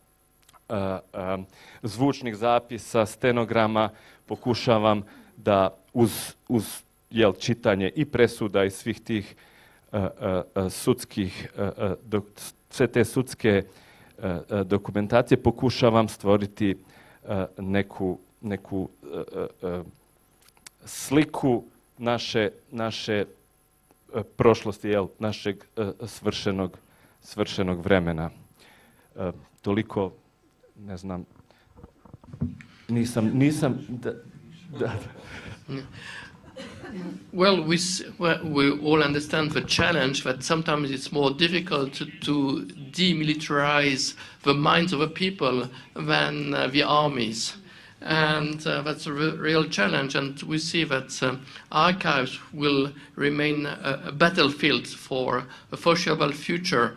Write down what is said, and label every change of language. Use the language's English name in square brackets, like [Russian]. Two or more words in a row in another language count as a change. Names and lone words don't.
[Bosnian] zvučnih zapisa, stenograma, pokušavam da uz čitanje i presuda i svih tih sudskih, sve te sudske dokumentacije pokušavam stvoriti neku sliku naše prošlosti, našeg svršenog vremena. Toliko, ne znam, nisam da. [English] Well, we all understand the challenge that sometimes it's more difficult to demilitarize the minds of the people than the armies. And that's a real challenge. And we see that archives will remain a battlefield for a foreseeable future.